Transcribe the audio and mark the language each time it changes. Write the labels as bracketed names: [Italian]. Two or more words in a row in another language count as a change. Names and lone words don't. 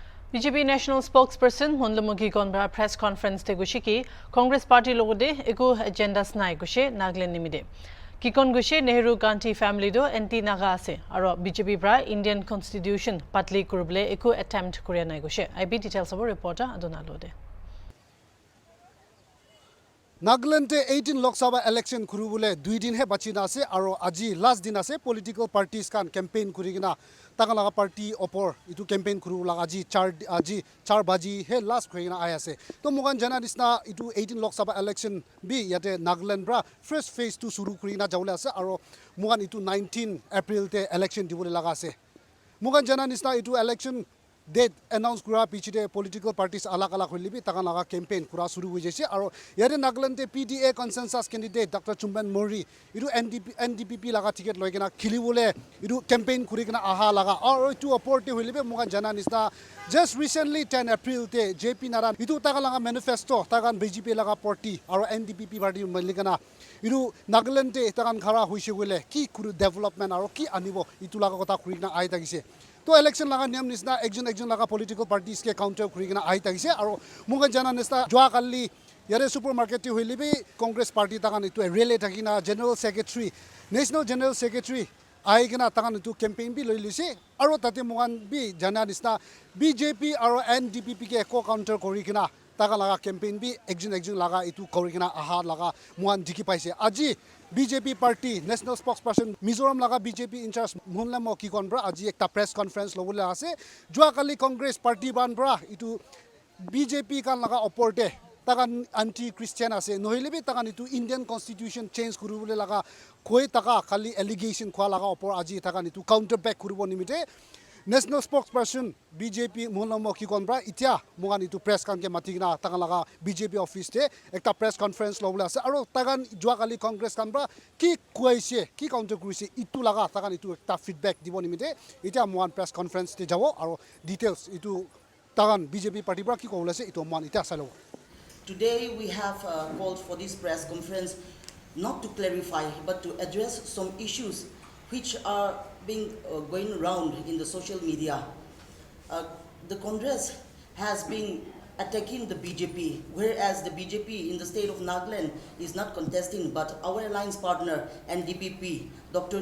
[Naga Pidgin] BJP National Spokesperson Hornbill Kikon [English] press conference [Naga Pidgin] te gushiki Congress Party logode eko agenda snai gushe Nagaland nimide. Kikon gushe Nehru Gandhi family do [English] anti Naga [Naga Pidgin] ase aro BJP bra Indian Constitution patli kuruble eko attempt korea nai gushe. IB details abo reporter adona lode. Nagaland 18 Lok Sabha election kurubule 2 din he bachina ase aro aji last din ase [English] political parties [Naga Pidgin] kan campaign kurigina tagalaga party opor itu campaign kurula aji 4 baji he last kurigina ay ase to mugan jana disna itu 18 Lok Sabha election bi yate Nagaland bra [English] first phase [Naga Pidgin] 2 suru kurina jawle ase aro mugan itu 19 April te election dibule laga ase mugan jana disna itu [English] election date announce [Naga Pidgin] kura pichide [English] political parties [Naga Pidgin] alak holibi tagalaga campaign kura suru hoise aro yare Nagaland te [English] PDA consensus candidate [Naga Pidgin] Dr. Chumben Mori idu NDPP laga ticket loigena khilibole idu campaign kurigena aha laga aro itu opportunity holibi mugan jana nisna [English] just recently [Naga Pidgin] 10 April te JP Naran idu tagalaga manifesto tagan BJP laga party aro NDPP party maligana idu Nagaland te tagan khara hoise gole ki kuru development aro ki anibo itu laga kota kurigena ai tagise to election laga niam nisna ekjon laga political parties ke counter kurigena ai tagise aro muga jana nisna joa kalli yare supermarket hoilibi Congress party tagan itu relay thakina [English] general secretary national general secretary [Naga Pidgin] ai gena tagan itu campaign bi loilise aro tate mugan bi jana nisna BJP aro NDPP ke co counter korigena taga laga campaign bi ekjon laga itu korigena aha laga mugan diki paise aji BJP party [English] national spokesperson [Naga Pidgin] Mizoram laga BJP [English] in charge [Naga Pidgin] Hornbill Kikon bra aji ekta [English] press conference [Naga Pidgin] lobule ase joa kali Congress party ban bra itu BJP kan laga oporte tagan [English] anti Christian [Naga Pidgin] ase nohilebi tagan itu Indian Constitution change kurubule laga koi taka kali allegation khwa laga opor aji tagan itu [English] counter back [Naga Pidgin] kurubo nimite [English] national spokesperson [Naga Pidgin] BJP Hornbill Kikon bra itia mugan itu press kan ke matigna tagan laga BJP office te ekta [English] press conference [Naga Pidgin] lobule ase aro tagan joa kali Congress kan bra ki kuaise ki counter kuise itu laga tagan itu ekta feedback dibo nimite itia mugan [English] press conference [Naga Pidgin] te jabo aro details itu tagan BJP party bra ki kolase itu mugan itia salo. [English] Today we have called for this press conference not to clarify but to address some issues which are being going around in the social media. The Congress has been attacking the BJP, whereas the BJP in the state of Nagaland is not contesting, but our alliance partner NDPP, Dr.